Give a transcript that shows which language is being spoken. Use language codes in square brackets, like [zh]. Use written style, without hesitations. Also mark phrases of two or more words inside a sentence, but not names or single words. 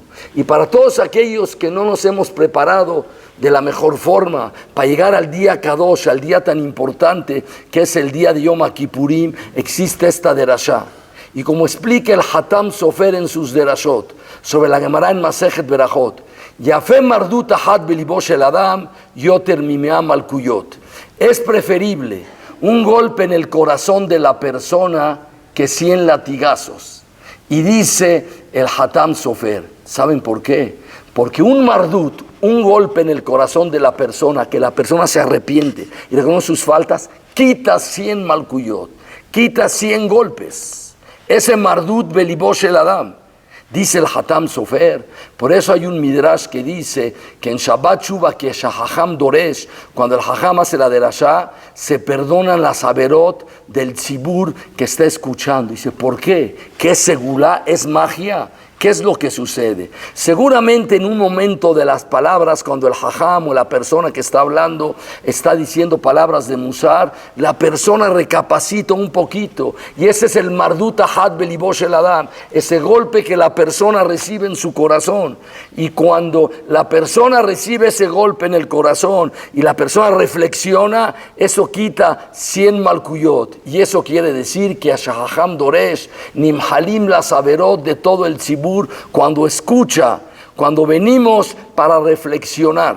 [es] Y para todos aquellos que no nos hemos preparado de la mejor forma para llegar al día Kadosh, al día tan importante que es el día de Yom Kippurim, existe esta derashá. Y como explica el Hatam Sofer en sus derashot, sobre la Gemara en Masejet Berajot, [he] יפה מרדות אחת בלבו של אדם יותר ממאה מלקיות. [es] Es preferible un golpe en el corazón de la persona que 100 latigazos. Y dice el Hatam Sofer, ¿saben por qué? Porque un mardut, un golpe en el corazón de la persona, que la persona se arrepiente y reconoce sus faltas, quita 100 malkuyot, quita 100 golpes. [he] Ese מרדות בלבו של אדם, [es] dice el Hatam Sofer. Por eso hay un midrash que dice que en [he] שבת שובה, [es] que [he] שהחכם דורש, [es] cuando el Hacham hace la derashá, se perdonan las averot del tzibur que está escuchando. Dice, ¿por qué? ¿Qué segulá? ¿Es magia? ¿Qué es lo que sucede? Seguramente en un momento de las palabras, cuando el hajam o la persona que está hablando está diciendo palabras de musar, la persona recapacita un poquito. Y ese es el [he] מרדות אחת בלבו של אדם, [es] ese golpe que la persona recibe en su corazón. Y cuando la persona recibe ese golpe en el corazón y la persona reflexiona, eso quita 100 malkuyot. Y eso quiere decir que a [he] שהחכם דורש, נמחלים [es] las averot de todo el tzibur, cuando escucha, cuando venimos para reflexionar.